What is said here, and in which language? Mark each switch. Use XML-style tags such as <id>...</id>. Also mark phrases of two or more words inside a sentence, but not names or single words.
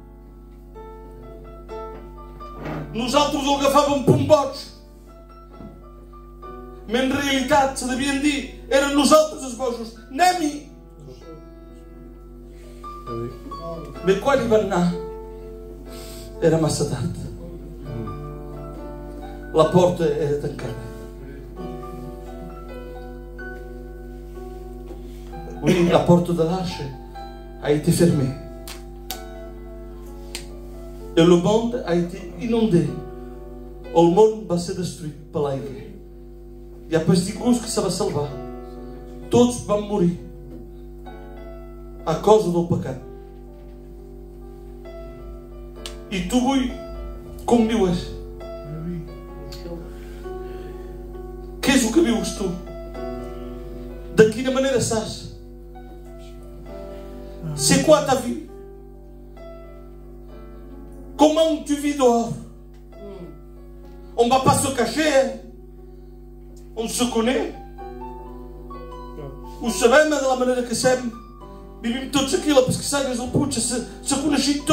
<ca>Nosaltres ho agafàvem per un boig, però en realitat se devien dir, eren nosaltres els bojos, anem-hi. Però quan hi van anar era massa tard, la porta era tancada.</ca> <fr>Oui, la porte de l'arche a été fermée et le monde a été inondé.</fr> <ca>El món va ser destruït per l'aigua. Hi ha pas ningú que se va salvar. Tots van morir a causa del pecat. I tu avui com vius? Què és el que vius tu? De quina manera saps?</ca> <fr>C'est quoi ta vie? Comment tu vis dehors? On ne va pas se cacher, hein? On se connaît.</fr> <ca>Ho sabem de la manera que som. Vivim tots aquí, la pescassanya, el Puig, se coneixem tots.</ca>